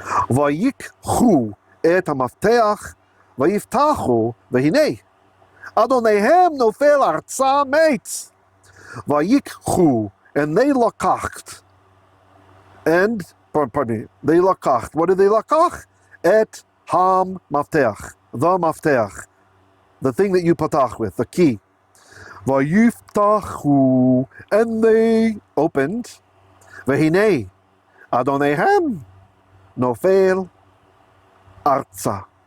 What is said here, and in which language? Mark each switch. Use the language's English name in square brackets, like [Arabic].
[Hebrew] Vayikhu et hamafteach, ויפתחו, והנה, אדוניהם נופל ארצה מת. ויקחו, [English] and they לקחת, and, pardon me, they לקחת, what did they לקח? [Hebrew] את המפתח, [English] the מפתח, the thing that you patach with, the key. [Hebrew] ויפתחו, [English] and they opened, [Hebrew] והנה, אדוניהם נופל ארצה.